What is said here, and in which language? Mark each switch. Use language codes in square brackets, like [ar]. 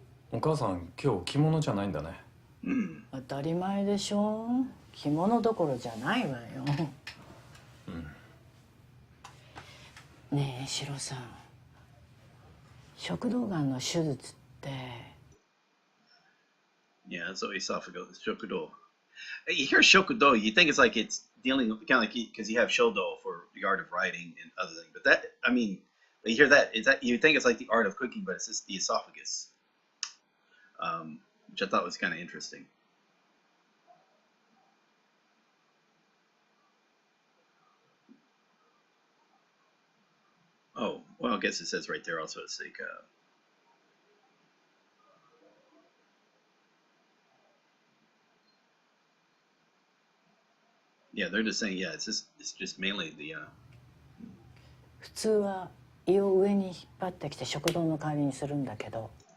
[ja] お母さん今日着物じゃないんだね。当たり前でしょ。着物どころじゃないわよ。ねえシロさん、食道がんの手術って。 [en] Yeah, so esophageal, shokudo. You hear shokudo, you think it's like it's dealing with kind of like because you have shodo for the art of writing and other things. But that, I mean, when you hear that, is that you think it's like the art of cooking, but it's just the esophagus, which I thought was kind of interesting. Oh, well, I guess it says right there also it's like yeah, they're just saying, yeah, it's just mainly the [ja] 普通は胃を上に引っ張ってきて食道の代わりにするんだけど、